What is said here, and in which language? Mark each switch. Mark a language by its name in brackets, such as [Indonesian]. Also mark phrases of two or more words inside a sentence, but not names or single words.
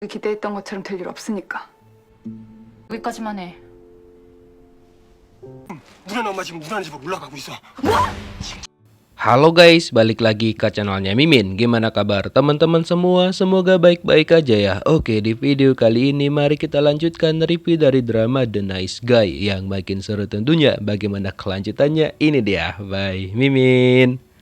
[Korean] 기대했던 것처럼 될 일 없으니까. 여기까지만 해. 우리 엄마 지금 우리 집으로 올라가고 있어. [Indonesian] Halo guys, balik lagi ke channelnya Mimin. Gimana kabar teman-teman semua? Semoga baik-baik aja ya. Oke, di video kali ini mari kita lanjutkan review dari drama The Nice Guy yang makin seru tentunya. Bagaimana kelanjutannya? Ini dia, bye Mimin.